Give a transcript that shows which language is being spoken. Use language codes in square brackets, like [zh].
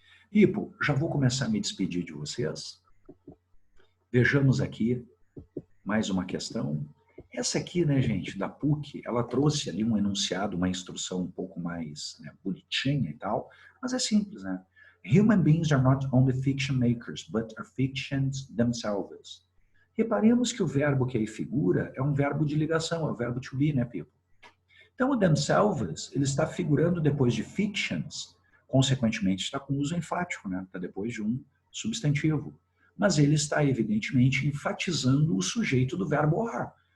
[pt] Pipo, já vou começar a me despedir de vocês. Vejamos aqui mais uma questão. Essa aqui, né, gente, da PUC, ela trouxe ali um enunciado, uma instrução um pouco mais, né, bonitinha e tal, mas é simples, né? [en] Human beings are not only fiction makers, but are fictions themselves. [pt] Reparemos que o verbo que aí figura é um verbo de ligação, é o verbo to be, né, Pipo? Então, o themselves, ele está figurando depois de fictions, consequentemente está com uso enfático, né? Está depois de um substantivo. Mas ele está, evidentemente, enfatizando o sujeito do verbo are.